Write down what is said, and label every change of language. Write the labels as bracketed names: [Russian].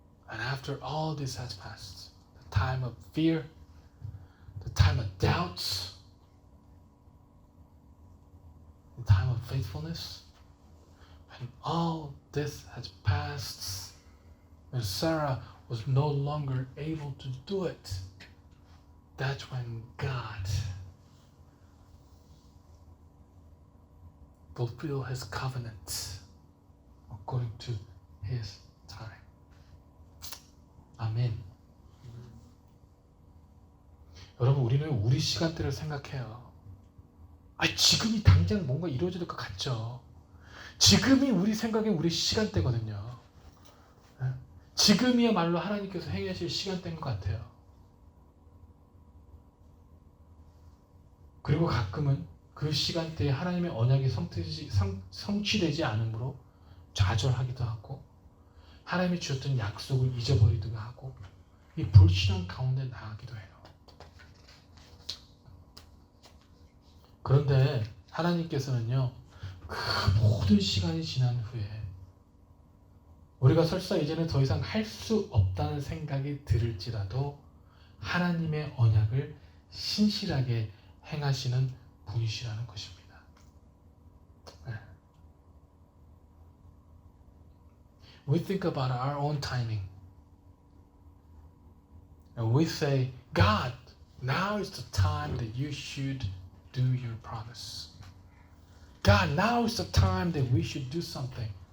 [English] And after all this has passed, the time of fear, the time of doubts, the time of faithfulness, when all this has passed, when Sarah was no longer able to do it, that's when God fulfilled his covenant according to his time. [Korean] 아멘. 여러분 우리는 우리 시간대를 생각해요. 지금이 당장 뭔가 이루어질 것 같죠. 지금이 우리 생각에 우리 시간대거든요. 지금이야말로 하나님께서 행하실 시간대인 것 같아요. 그리고 가끔은 그 시간대에 하나님의 언약이 성취되지 않으므로 좌절하기도 하고 하나님이 주셨던 약속을 잊어버리기도 하고 이 불신앙 가운데 나가기도 해요. 그런데 하나님께서는요 그 모든 시간이 지난 후에 우리가 설사 이제는 더 이상 할 수 없다는 생각이 들을지라도 하나님의 언약을 신실하게 행하시는 분이시라는 것입니다. [English] We think about our own timing. And we say, God, now is the time that you should do your promise. God, now is the time that we should do something.